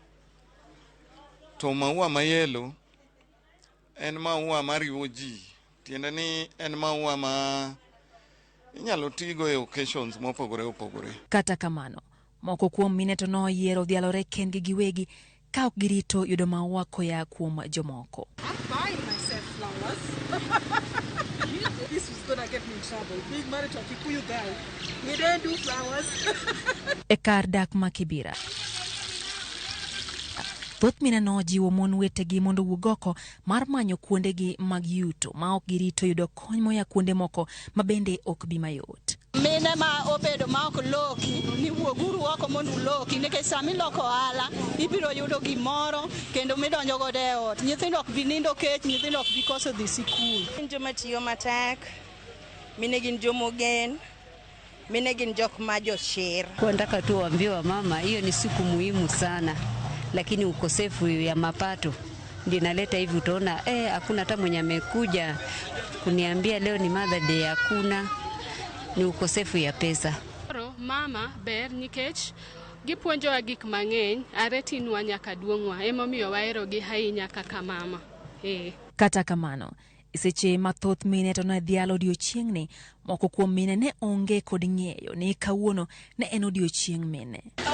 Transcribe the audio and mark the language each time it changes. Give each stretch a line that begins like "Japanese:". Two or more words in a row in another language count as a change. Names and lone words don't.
Luo (Kenya and Tanzania): To maua ma yellow en maua mariwo ji, tiende ni en maua ma inyalo tigo e occasions mopogore opogore. Kata kamano, moko kuom mine to noyiero dhialore kendgi giwegi ka ok girito yudo maua koya kuom jomoko.
English: This was gonna get me in trouble. Being married to a Kikuyu guy, we didn't do flowers.
Luo (Kenya and Tanzania): E kar dak ma Kibera, thoth mine no jiwo mon wetegi mondo wuog oko mar manyo kuondegi mag yuto ma ok girito yudo kony moya kuonde moko ma bende ok bi mayot. Mine ma obedo ma ok loki ni wuoguru oko mondo uloki nikech sami loko ohala ibiro yudo gimoro kendo midonjo godo e ot. Nyithindo ok bi nindo kech, nyithindo ok bi koso dhi sikul. Joma tiyo matek, mine gin jomogen, mine gin jok ma joshir.
Swahili: Nataka tu waambie wa mama, hiyo ni siku muhimu sana, lakini ukosefu ya mapato ndio inaleta hivi. Utaona hakuna hata mwenye amekuja kuniambia leo ni
English: Mother Day,
Swahili: hakuna, ni ukosefu ya pesa.
Luo (Kenya and Tanzania): Mama ber nikech gipuonjowa gik mang'eny, aretinwa nyaka duong'wa, emomiyo waherogi ahinya kaka mama. Kata kamano, seche mathoth mine to ne dhialo odiochieng'ni, moko kuom mine ne onge kod ng'eyo ni kawuono ne en odiochieng' mine.